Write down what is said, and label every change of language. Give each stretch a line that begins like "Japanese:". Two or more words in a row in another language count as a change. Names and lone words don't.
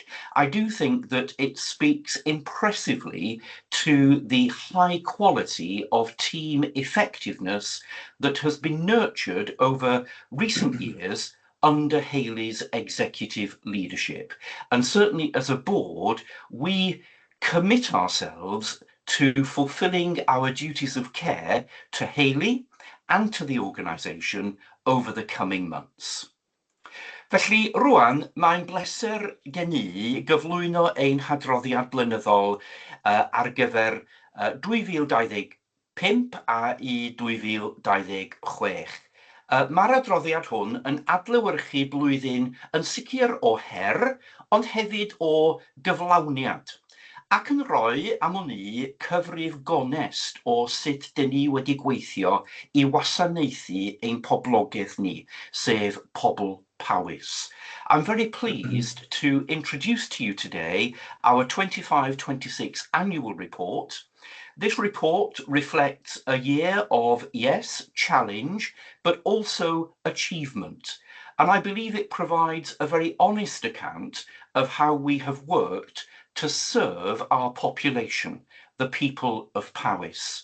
English: I do think that it speaks impressively to the high quality of team effectiveness that has been nurtured over recent years under Hayley's executive leadership. And certainly as a board, we commit ourselves to fulfilling our duties of care to Hayley and to the organisation over the coming months.
Welsh: Felly, rwan, mae'n bleser gen i gyflwyno ein hadroddiad blynyddol ar gyfer 2025 a i 2026. Mae'r adroddiad hwn yn adlewyrchu blwyddyn yn sicr o her, ond hefyd o gyflawniad, ac yn rhoi am wn i cyfrif gonest o sut dyn ni wedi gweithio i wasanaethu ein poblogaeth ni, sef pobl Powys.
English: I'm very pleased to introduce to you today our 25-26 annual report. This report reflects a year of, yes, challenge, but also achievement. And I believe it provides a very honest account of how we have worked to serve our population, the people of Powys.